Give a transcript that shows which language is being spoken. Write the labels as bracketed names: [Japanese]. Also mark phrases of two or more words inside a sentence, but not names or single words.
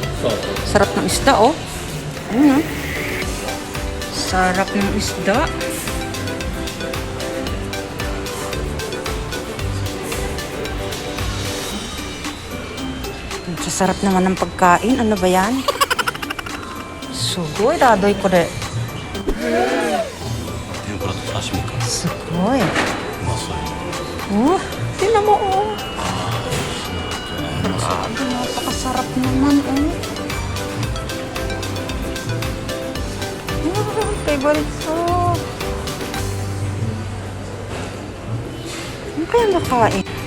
[Filipino] Sarap ng isda, oh. Ano? Sarap ng isda. Sarap naman ng pagkain. Ano ba yan? Sugoy, dadoy ko de. [Japanese] 天ぷらと刺身か。 Sugoy. うまそうや。 [Filipino] Oh, tingnan mo, oh. Grabe, napakasarap naman, oh. Favorite ko. Ano kaya nakain?